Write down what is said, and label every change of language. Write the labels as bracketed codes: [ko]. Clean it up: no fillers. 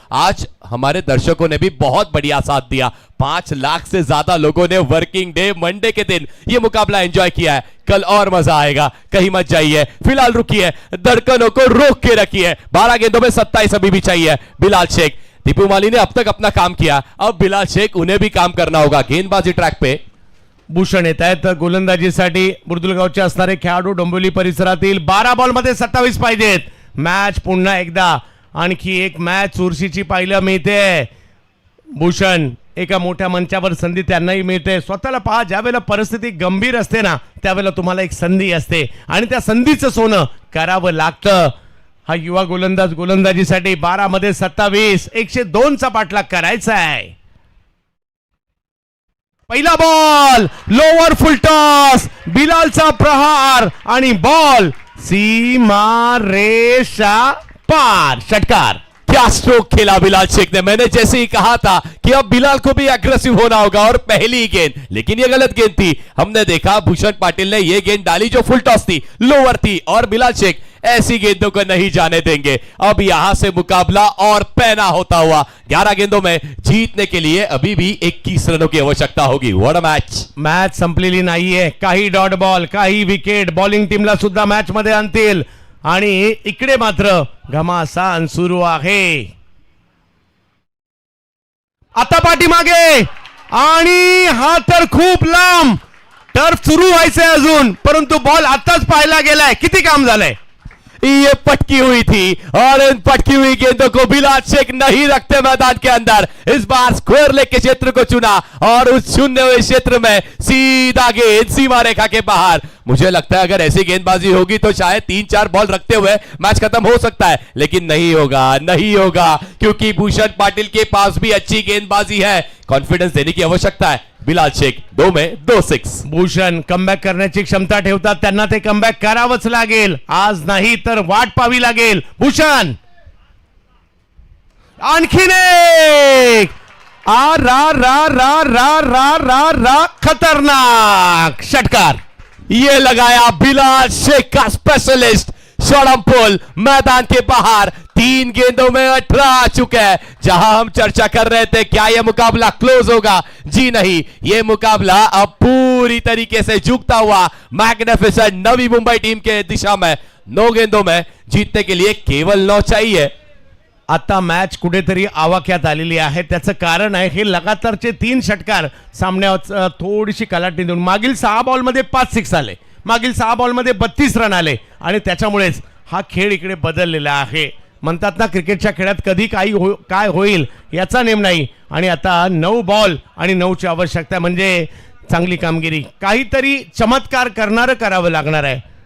[hi] आज हमारे दर्शकों ने भी बहुत बढ़िया साथ दिया, 5 लाख से ज्यादा लोगों ने वर्किंग डे मंडे के दिन ये मुकाबला एंजॉय किया है। कल और मजा आएगा, कहीं मत जाइए, फिलहाल रुकिए, धड़कनों को रोक के रखिए। 12 गेंदों में 27 अभी भी चाहिए। बिलाल शेख, दीपू माली ने अब तक अपना काम किया, अब बिलाल शेख उन्हें भी काम करना होगा। गेंदबाजी ट्रॅक पे [mr] भूषण येत आहेत गोलंदाजीसाठी बुर्दुलगावचे असणारे खेळाडू डोंबिवली परिसरातील 12 बॉलमध्ये 27 पाहिजेत। मॅच पुन्हा एकदा आणखी एक मॅच चुरशीची पाहायला मिळते। भूषण एका मोठ्या मंचावर संधी त्यांनाही मिळते। स्वतःला पहा, ज्यावेळेला परिस्थिती गंभीर असते ना त्यावेळेला तुम्हाला एक संधी असते आणि त्या संधीचं सोनं करावं लागतं। हा युवा गोलंदाज गोलंदाजीसाठी 12 मध्ये 27 102 चा पाठलाग करायचा आहे। पहिला बॉल लोअर फुल टॉस, बिलालचा प्रहार आणि बॉल सीमा रेषा पार, षटकार। [hi] क्या स्ट्रोक खेला बिलाल शेख ने। मैंने जैसे ही कहा था कि अब बिलाल को भी एग्रेसिव होना होगा और पहली ही गेंद, लेकिन ये गलत गेंद थी। हमने देखा भूषण पाटिल ने ये गेंद डाली जो फुल टॉस थी, लोअर थी, और बिलाल शेख ऐसी गेंदों को नहीं जाने देंगे। अब यहां से मुकाबला और पैना होता हुआ। 11 गेंदों में जीतने के लिए अभी भी 21 रनों की आवश्यकता होगी। [en] What a match. [mr] मॅच संपलेली नाहीये, काही डॉट बॉल, काही विकेट बॉलिंग टीमला सुद्धा मॅच मध्ये आणतील आणि इकडे मात्र घमासान सुरू आहे। आता पाठीमागे आणि हा तर खूप लांब, टर्फ सुरू व्हायचंय अजून, परंतु बॉल आताच पाहायला गेलाय। किती काम झालंय। [hi] ये पटकी हुई थी और इन पटकी हुई गेंदों को बिलाल शेख नहीं रखते मैदान के अंदर। इस बार स्क्वायर लेग के क्षेत्र को चुना और उस चुने हुए क्षेत्र में सीधा गेंद सीमा रेखा के बाहर। मुझे लगता है अगर ऐसी गेंदबाजी होगी तो शायद 3-4 बॉल रखते हुए मैच खत्म हो सकता है, लेकिन नहीं होगा, नहीं होगा, क्योंकि भूषण पाटिल के पास भी अच्छी गेंदबाजी है। कॉन्फिडेंस देने की आवश्यकता है। बिलाल शेख 2 में 2 6। [mr] भूषण कमबॅक करण्याची क्षमता ठेवतात, त्यांना ते कमबॅक करावंच लागेल। आज नाही तर वाट पाहावी लागेल। भूषण आणखीन एक, आ रा रा रा रा रा रा रा, खतरनाक, षटकार। [hi] ये लगाया बिलाल शेख का स्पेशलिस्ट शॉर्ट पुल मैदान के बाहर। 3 गेंदों में 18 आ चुका है। जहां हम चर्चा कर रहे थे क्या यह मुकाबला क्लोज होगा, जी नहीं, यह मुकाबला अब पूरी तरीके से झुकता हुआ मैग्निफिसेंट नवी मुंबई टीम के दिशा में। 9 गेंदों में जीतने के लिए केवल 9 चाहिए। [mr] आता मॅच कुठेतरी आवाक्यात आलेली आहे, त्याचं कारण आहे हे लगातारचे 3 षटकार सामन्यावर थोडीशी कलाटणी देऊन मागील 6 बॉलमध्ये 5 6 आले, मागील 6 बॉलमध्ये 32 रन आले आणि त्याच्यामुळेच हा खेळ इकडे बदललेला आहे। म्हणतात ना क्रिकेटच्या खेळात कधी काय होईल याचा नेम नाही आणि आता 9 बॉल आणि 9ची आवश्यकता म्हणजे चांगली कामगिरी, काहीतरी चमत्कार करणारं करावं लागणार आहे।